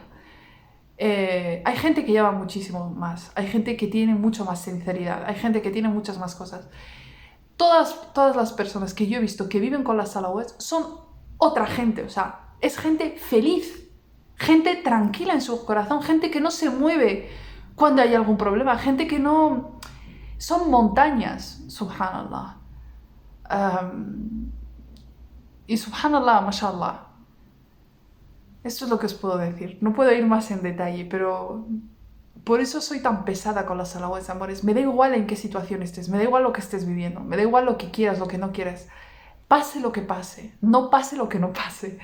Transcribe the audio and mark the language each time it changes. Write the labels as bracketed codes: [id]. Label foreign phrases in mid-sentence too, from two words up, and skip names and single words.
[es] Hay gente que lleva muchísimo más, hay gente que tiene mucho más sinceridad, hay gente que tiene muchas más cosas. Todas las personas que yo he visto que viven con las salawats son otra gente, o sea, es gente feliz, gente tranquila en su corazón, gente que no se mueve cuando hay algún problema, gente que no... Son montañas, subhanallah. [ar] Y سبحان الله، ما شاء الله. [es] Esto es lo que os puedo decir. No puedo ir más en detalle, pero... Por eso soy tan pesada con las salawats, amores. Me da igual en qué situación estés, me da igual lo que estés viviendo, me da igual lo que quieras, lo que no quieras. Pase lo que pase, no pase lo que no pase.